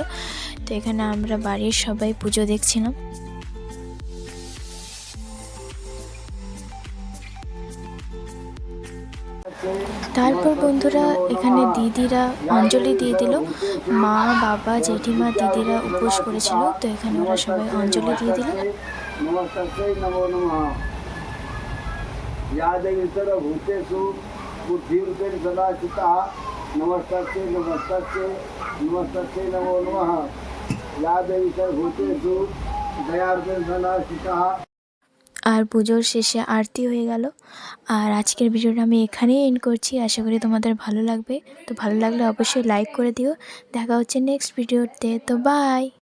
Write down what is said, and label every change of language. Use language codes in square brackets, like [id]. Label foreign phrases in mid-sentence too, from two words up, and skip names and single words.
[bn] তো এখানে আমরা বাড়ির সবাই পুজো দেখছিলাম। তারপর বন্ধুরা এখানে দিদিরা অঞ্জলি দিয়ে দিল। মা, বাবা, জেঠিমা, দিদিরা উপোস করেছিল, তো এখানে ওরা সবাই অঞ্জলি দিয়ে দিল। [sa] या देवी सर्वभूतेषु बुद्धिरूपेण सदा स्थिता नमस्तस्यै नमस्तस्यै नमस्तस्यै नमो नमः या देवी सर्वभूतेषु दयारूपेण सदा स्थिता। [bn] আর পুজোর শেষে আরতি হয়ে গেল। আর আজকের ভিডিওটা আমি এখানেই এন্ড করছি, আশা করি তোমাদের ভালো লাগবে। তো ভালো লাগলে অবশ্যই লাইক করে দিও। দেখা হচ্ছে নেক্সট ভিডিওতে, তো বাই।